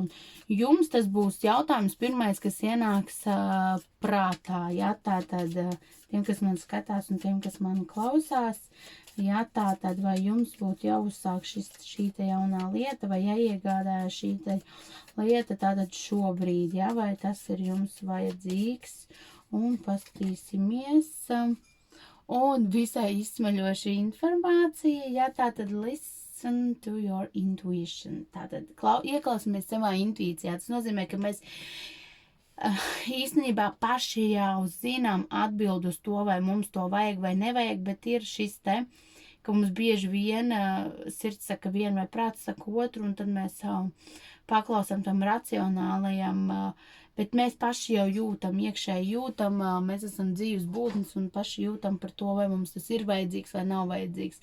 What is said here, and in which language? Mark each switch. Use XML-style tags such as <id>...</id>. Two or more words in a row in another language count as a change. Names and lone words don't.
<lv>Un jums tas būs jautājums pirmais, kas ienāks prātā, ja tātad tiem, kas man skatās un tiem, kas man klausās, ja tātad vai jums būtu jāuzsāk šī te jaunā lieta, vai jāiegādājas šī te lieta tātad šobrīd, ja, vai tas ir jums vajadzīgs. Un paskatīsimies. Un visai izsmeļoša informācija, ja tātad</lv> <en>listen to your intuition.</en> <lv>Tātad ieklausāmies savā intuīcijā. Tas nozīmē, ka mēs īstenībā paši jau zinām atbildu uz to, vai mums to vajag vai nevajag, bet ir šis te, ka mums bieži vien sirds saka vienu vai prāts saka otru, un tad mēs paklausām tam racionālajam, bet mēs paši jau jūtam, iekšēji jūtam, mēs esam dzīves būtnes un paši jūtam par to, vai mums tas ir vajadzīgs vai nav vajadzīgs.</lv>